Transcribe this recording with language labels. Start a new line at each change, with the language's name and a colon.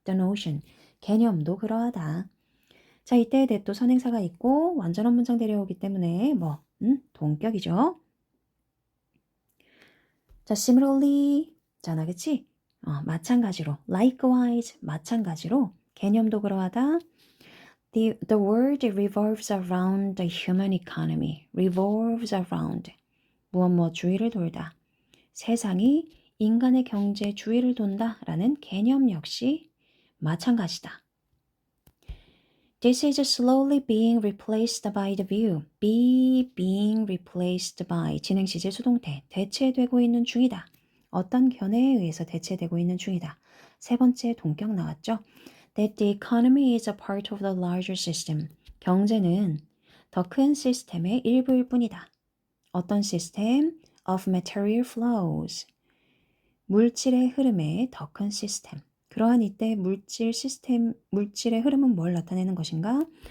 English: The notion.
Korean: 개념도 그러하다. 자, 이때 that도 선행사가 있고 완전한 문장 데려오기 때문에 동격이죠. 자, similarly 잖아, 그치? 마찬가지로 likewise 마찬가지로 개념도 그러하다.
English: The world revolves around the human economy. revolves around.
Korean: 무엇 주위를 돌다. 세상이 인간의 경제 주위를 돈다 라는 개념 역시 마찬가지다.
English: This is slowly being replaced by the view. being replaced by.
Korean: 진행시제 수동태. 대체되고 있는 중이다. 어떤 견해에 의해서 대체되고 있는 중이다. 세 번째 동격 나왔죠.
English: That the economy is a part of the larger system.
Korean: 경제는 더 큰 시스템의 일부일 뿐이다. 어떤 시스템?
English: Of material flows.
Korean: 물질의 흐름의 더 큰 시스템. 그러한 이때 물질의 흐름은 뭘 나타내는 것인가?